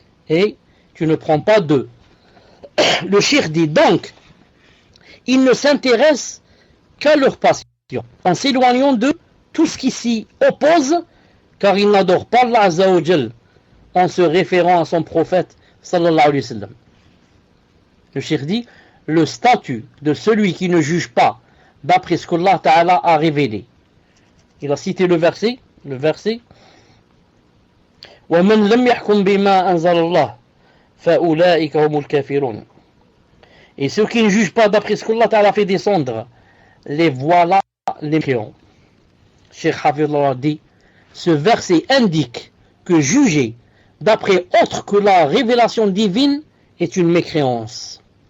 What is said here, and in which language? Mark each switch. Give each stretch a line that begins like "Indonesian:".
French: Et tu ne prends pas d'eux. Le cheikh dit donc, ils ne s'intéressent qu'à leur passion, en s'éloignant de tout ce qui s'y oppose, car ils n'adorent pas Allah Azza wa Jal en se référant à son prophète sallallahu alayhi wa sallam. Le cheikh dit, le statut de celui qui ne juge pas d'après ce qu'Allah Ta'ala a révélé. Il a cité le verset
Arabic: وَمَنْ لَمْ يَحْكُمْ بِمَا أَنزَلَ اللَّهُ فَأُولَٰئِكَ هُمُ الْكَافِرُونَ.
French: Et ceux qui ne jugent pas d'après ce qu'Allah Ta'ala fait descendre, les voilà les mécréants. Cheikh Hafidullah dit, ce verset indique que juger d'après autre que la révélation divine est une mécréance.